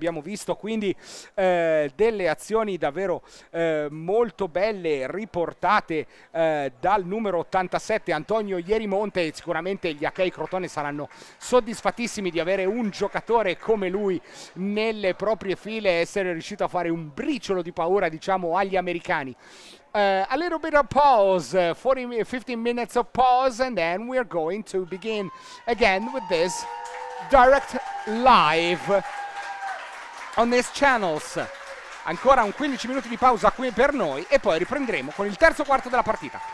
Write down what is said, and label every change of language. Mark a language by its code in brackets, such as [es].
[it] Abbiamo visto quindi delle azioni davvero molto belle riportate dal numero 87 Antonio Ierimonte, e sicuramente gli Achei Crotone saranno soddisfattissimi di avere un giocatore come lui nelle proprie file e essere riuscito a fare un briciolo di paura, diciamo, agli americani. [en] A little bit of pause, 15 minutes of pause, and then we're going to begin again with this direct live on these channels. [it] Ancora un 15 minuti di pausa qui per noi e poi riprenderemo con il terzo quarto della partita.